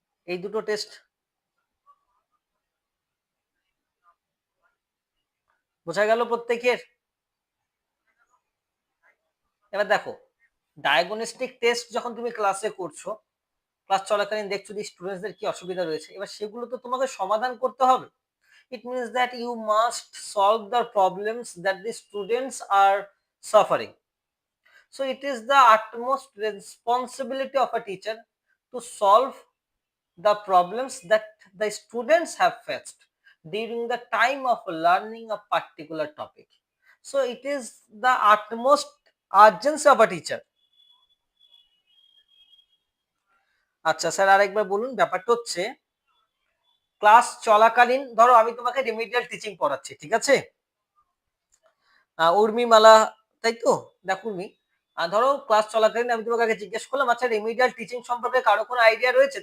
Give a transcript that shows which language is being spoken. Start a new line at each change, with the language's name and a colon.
Bangla: এই দুটো টেস্ট বোঝা গেল প্রত্যেকের? এবার দেখো, ডায়াগনস্টিক টেস্ট যখন তুমি ক্লাসে করছো, ক্লাস চলাকালীন দেখছো যে স্টুডেন্টসদের কি অসুবিধা রয়েছে, এবার সেগুলো তো তোমাকে সমাধান করতে হবে।
English: It means that you must solve the problems that the students are suffering. So it is the utmost responsibility of a teacher to solve the problems that the students have faced. during the time of learning a particular topic. So it is the utmost urgency of a teacher.
Bangla: আচ্ছা sir আরেকবার বলুন। ব্যাপারটা হচ্ছে class চলাকালীন ধরো আমি তোমাকে remedial teaching পড়াচ্ছি, ঠিক আছে? উর্মিমালা, তাই তো? দেখো উর্মি, ধরো ক্লাস চলাকালীন আমি তোমাকে আগে জিজ্ঞেস করলাম, আচ্ছা রেমিডিয়াল টিচিং সম্পর্কে কারো কোনো আইডিয়া রয়েছে?